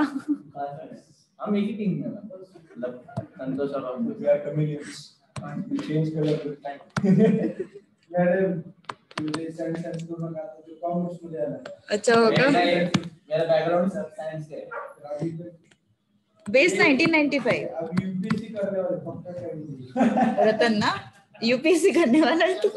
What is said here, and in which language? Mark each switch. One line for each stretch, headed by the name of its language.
Hindi: हम एक ही टीम में मतलब संतोष और हम
English: we are chameleons, we change color with time।
Hindi: Madam मुझे साइंस दोनों का तो कॉमर्स में जाना है। अच्छा होगा। मेरा बैकग्राउंड सब साइंस का है।
English: Base 1995।
Hindi: अब यूपीएससी करने वाले पक्का करेंगे रतन ना, यूपीएससी करने वाला है तू।